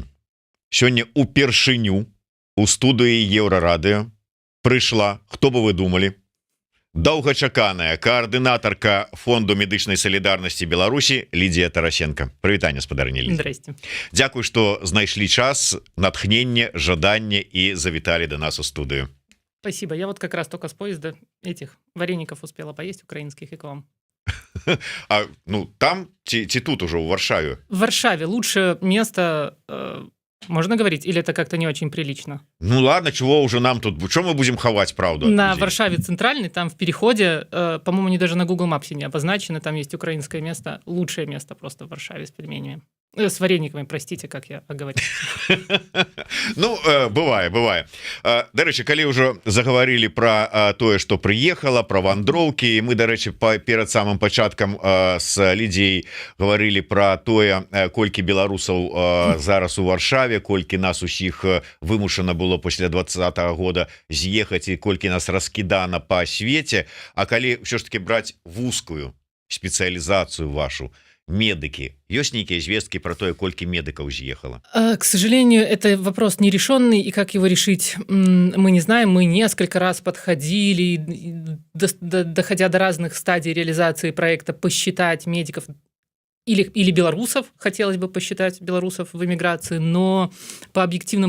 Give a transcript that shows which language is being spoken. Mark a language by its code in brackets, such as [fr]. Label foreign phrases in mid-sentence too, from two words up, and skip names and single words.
[be] Сёння упершыню у студыі Еўрарадыё прыйшла, хто бы вы думалі, доўгачаканая каардынатарка фонду медычнай салідарнасці Беларусі Лідія Тарасенко. Прывітанне, спадарыня Лідія. [ru] Здрасте. [be] Дзякуй, што знайшлі час, натхненне, жаданне і завіталі до нас у студыю. [ru] Спасибо. Я вот как раз только с поезда этих вареников успела поесть украинских и к вам. [be] А ну там ці тут уже у Варшаве? [ru] В Варшаве лучшее место, можно говорить, или это как-то не очень прилично? Ну ладно, чего уже нам тут, что мы будем ховать правду? На Варшаве центральный, там в переходе, по-моему, они даже на Google Maps не обозначены, там есть украинское место, лучшее место просто в Варшаве с пельменями. С варениками, простите, как я оговорил. [be] Ну, бывае. Дарэчы, калі ўжо заговорили про тое, [ru] что приехала, [be] про вандроўкі, мы, дарэчы, перад самым пачаткам с Лідіяй говорили про тое, колькі беларусаў зараз у Варшаве, колькі нас усіх вымушана было пасля 20-го года з'ехаць і колькі нас раскідана по свеце. А калі ўсё ж таки браць вузкую спецыялізацыю вашу, медики. [ru] Есть некие известки про то, сколько медиков съехало? К сожалению, это вопрос нерешенный, и как его решить, мы не знаем. Мы несколько раз подходили, доходя до разных стадий реализации проекта, посчитать медиков или белорусов, хотелось бы посчитать белорусов в эмиграции, но по объективным